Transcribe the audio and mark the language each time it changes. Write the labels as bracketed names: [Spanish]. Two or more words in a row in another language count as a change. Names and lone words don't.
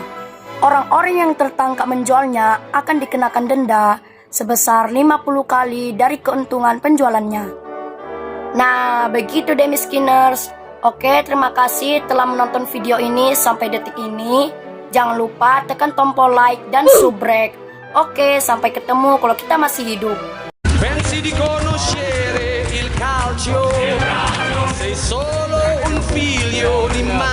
[Indonesian] Orang-orang yang tertangkap menjualnya akan dikenakan denda sebesar 50 kali dari keuntungan penjualannya. Nah, begitu deh miskiners. Oke, terima kasih telah menonton video ini sampai detik ini. Jangan lupa tekan tombol like dan subrek. Oke, sampai ketemu kalau kita masih hidup. [Italian] Pensi di conoscere il calcio, sei solo un figlio di